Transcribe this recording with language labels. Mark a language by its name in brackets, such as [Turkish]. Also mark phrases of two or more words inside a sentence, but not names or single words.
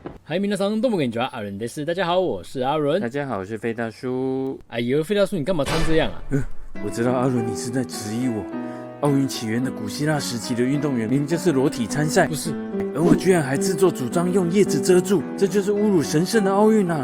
[Japanese] 嗨，皆さんどうもこんにちは，阿伦です。 [Chinese] 大家好，我是阿伦。大家好，我是飞大叔。哎呦，飞大叔，你干嘛穿这样啊？我知道阿伦你是在质疑我。奥运起源的古希腊时期的运动员明明就是裸体参赛，不是，而我居然还自作主张用叶子遮住，这就是侮辱神圣的奥运啊！